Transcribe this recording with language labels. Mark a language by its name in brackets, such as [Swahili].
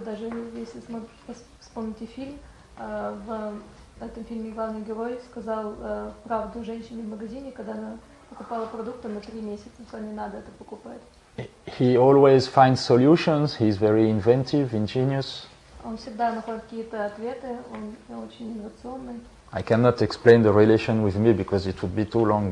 [Russian] Даже если вспомните фильм, в этом фильме главный герой сказал правду женщине в магазине, когда она покупала продукты на 3 месяца, что не надо это покупать. [English] He always finds solutions. He's very inventive, ingenious. [Russian] Он всегда находит какие-то ответы. Он очень инновационный. [English] I cannot explain the relation with me because it would be too long.